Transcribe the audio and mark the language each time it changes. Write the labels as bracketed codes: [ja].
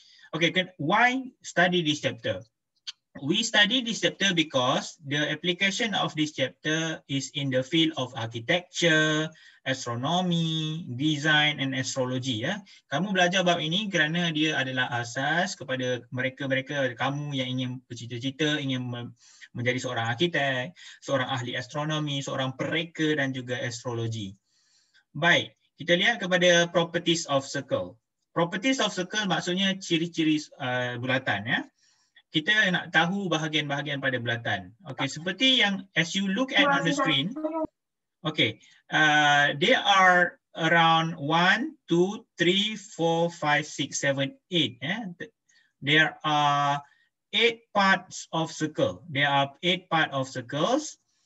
[en] Okay, why study this chapter? We study this chapter because the application of this chapter is in the field of architecture, astronomy, design and astrology. [ms] Kamu belajar bab ini kerana dia adalah asas kepada mereka-mereka kamu yang ingin bercita-cita, ingin menjadi seorang arkitek, seorang ahli astronomi, seorang pereka dan juga astrologi. Baik, kita lihat kepada [en] properties of circle. Properties of circle [ms] maksudnya ciri-ciri bulatan. Kita nak tahu bahagian-bahagian pada bulatan. [en] Okay, [ms] seperti yang [en] as you look at on the screen, okay, there are around 1, 2, 3, 4, 5, 6, 7, 8. There are 8 parts of circle. There are 8 parts of circles.